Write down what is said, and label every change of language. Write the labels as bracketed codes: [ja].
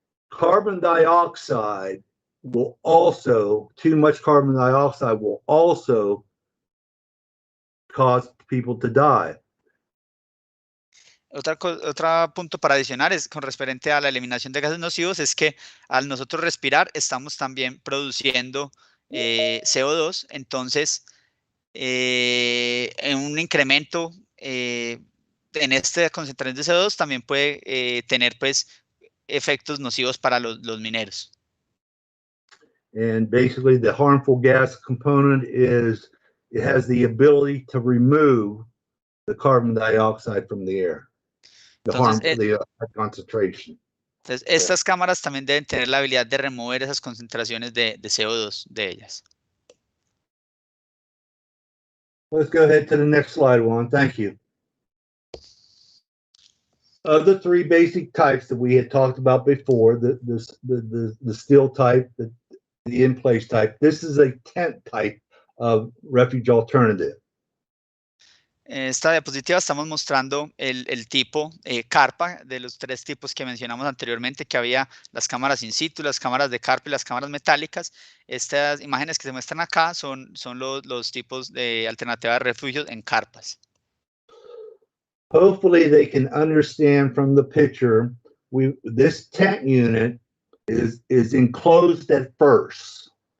[en] Carbon dioxide will also, too much carbon dioxide will also cause people to die. [es] Otro punto para adicionar es con referente a la eliminación de gases nocivos, es que al nosotros respirar estamos también produciendo CO2, entonces en un incremento en esta concentración de CO2 también puede tener pues efectos nocivos para los mineros. [en] And basically the harmful gas component is it has the ability to remove the carbon dioxide from the air. The concentration. [es] Entonces, estas cámaras también deben tener la habilidad de remover esas concentraciones de CO2 de ellas. [en] Let's go ahead to the next slide, Juan. Thank you. Of the three basic types that we had talked about before, the steel type, the in-place type, this is a tent type of refuge alternative. [es] En esta diapositiva estamos mostrando el tipo carpa de los tres tipos que mencionamos anteriormente, que había las cámaras in situ, las cámaras de carpa y las cámaras metálicas. Estas imágenes que se muestran acá son los tipos de alternativas de refugios en carpas. [en] Hopefully they can understand from the picture, this tent unit is enclosed at first.